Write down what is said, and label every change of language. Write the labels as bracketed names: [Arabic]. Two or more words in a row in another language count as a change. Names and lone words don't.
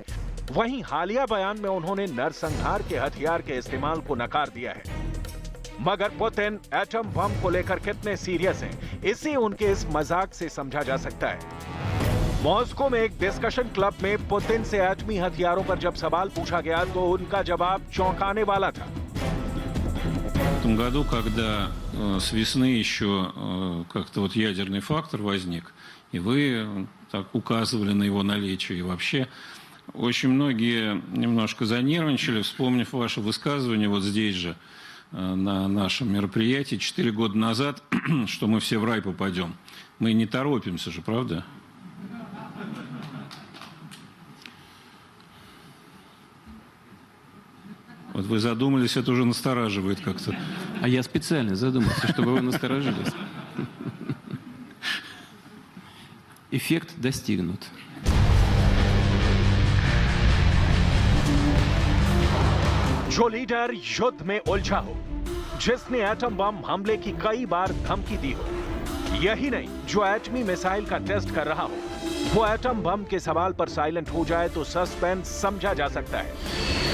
[Hindi] वहीं हालिया बयान में उन्होंने नरसंहार के हथियार के इस्तेमाल को नकार दिया है। मगर पुतिन एटम बम को लेकर कितने सीरियस हैं, इसे उनके इस मजाक से समझा जा सकता है। मॉस्को में एक [English] discussion club [Hindi] में पुतिन से एटमी हथियारों पर जब सवाल पूछा गया तो उनका जवाब चौंकाने वाला था। [Russian] В том году, когда с весны еще как-то вот ядерный фактор возник, и вы так указывали на его наличие, и вообще очень многие немножко занервничали, вспомнив ваше высказывание вот здесь же, на нашем мероприятии 4 года назад, что мы все в рай попадем. Мы не торопимся же, правда? Вот вы задумались, это уже настораживает как-то. А я специально задумался, чтобы вы насторожились. Эффект достигнут. [Hindi] जो लीडर युद्ध में उलझा हो, जिसने एटम बम हमले की कई बार धमकी दी हो, यही नहीं जो एटमी मिसाइल का टेस्ट कर रहा हो, वो एटम बम के सवाल पर साइलेंट हो जाए तो सस्पेंस समझा जा सकता है।